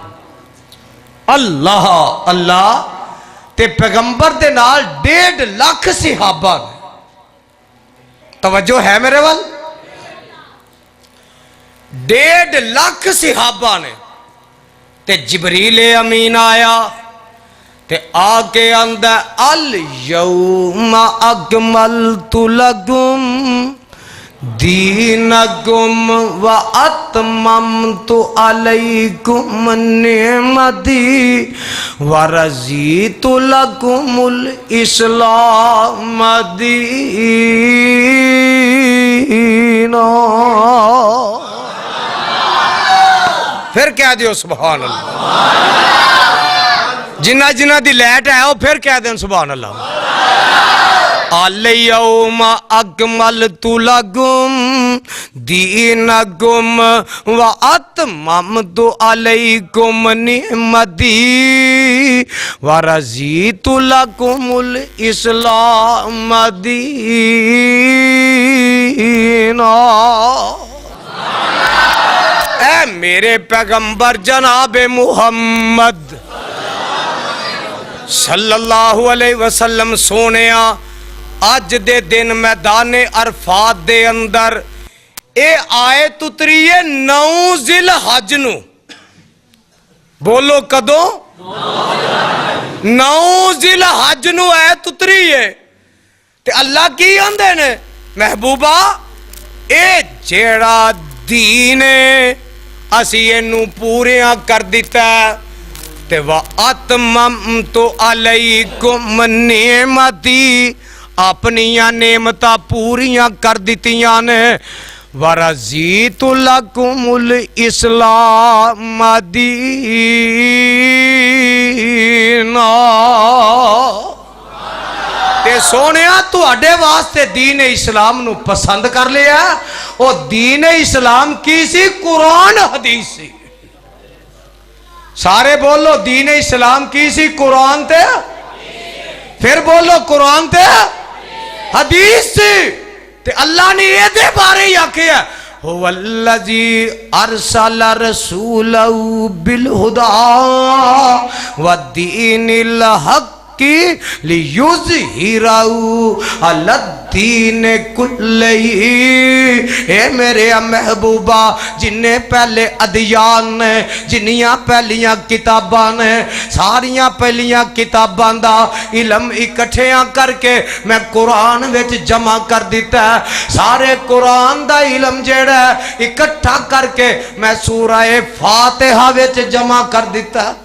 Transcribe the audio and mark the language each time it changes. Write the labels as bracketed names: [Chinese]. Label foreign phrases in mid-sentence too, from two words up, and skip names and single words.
[Punjabi] اللہ اللہ تے پیغمبر دے نال 1.5 لاکھ صحابہ نے. توجہ ہے میرے ول 1.5 لاکھ صحابہ نے تے جبریل امین آیا تے آ کے آندا [Arabic] اليوم أكملت لكم دينكم وأتممت عليكم نعمتي ورضيت لكم الإسلام دينا. [Punjabi] فیر کہہ دیو [Arabic] سبحان الله. [Punjabi] جنہاں جنہاں دی لائٹ ہے او فیر کہہ دین [Arabic] سبحان الله. اليوم أكملت لكم دينكم وأتممت عليكم نعمتي ورضيت لكم الإسلام دينا. [Punjabi] اے میرے پیغمبر جنابِ محمد [Arabic] صلى الله عليه وسلم [Punjabi] سونیا اج دے دن میدان عرفات دے اندر اے آیت اتری ہے 9 ذی الحج نوں. بولو کدوں? 9 ذی الحج نوں آیت اتری ہے تے اللہ کی آندے نے محبوبا اے جیہڑا دین ہے اسی اینوں پوریا کر دتا تے [Arabic] وأتممت عليكم نعمتي [Punjabi] اپنیاں نعمتاں پوریاں کر دتیاں نے [Arabic] ورضيت لكم الإسلام دينا. [Punjabi] تے سونیا تہاڈے واسطے دین اسلام نوں پسند کر لیا. اور دین اسلام کی سی؟ قرآن حدیث سی. سارے بولو دین اسلام کی سی? قرآن تے فیر بولو قرآن تے حدیث سی. تے اللہ نے یہ بارے ہی آکھیا [Arabic] هو الذي أرسل رسوله بالهدى ودين الحق ليظهره على الدين كله. [Punjabi] اے میرے محبوبا، جنہیں پہلے ادیان نے، جنیاں پہلیاں کتاباں نے، ساریاں پہلیاں کتاباں دا علم اکٹھیاں کر کے میں قرآن وچ جمع کر دتا ہے. سارے قرآن دا علم جیہڑا اکٹھا کر کے میں سورہ فاتحہ وچ جمع کر دتا.